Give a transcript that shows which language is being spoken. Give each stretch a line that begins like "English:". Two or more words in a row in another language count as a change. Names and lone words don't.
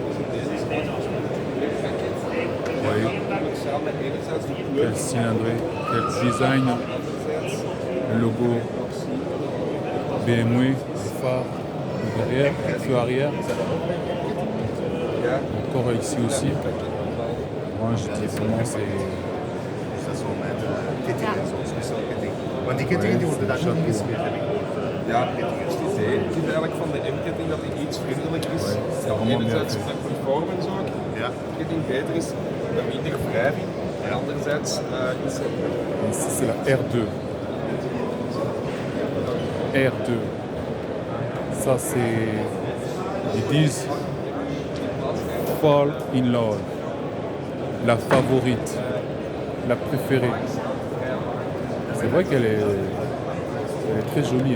French: Vous voyez quel cylindré, quel design, le logo BMW, le phare derrière, le feu arrière. Encore ici aussi. Moi je dis vraiment
Dutch: zo met kettingen, zo'n speciale ketting. Want die kettingen die worden daar niet gesmeerd, heb ik gehoord. Ja, het idee is eigenlijk van de M-ketting dat die iets vriendelijk is. Enerzijds met performance ook, Ja. de ketting beter is, met minder wrijving. En anderzijds is het...
French: Ici, c'est la R2. R2. Ça, c'est... Ils disent Fall in Love. La favorite. La préférée. C'est vrai qu'elle est très jolie.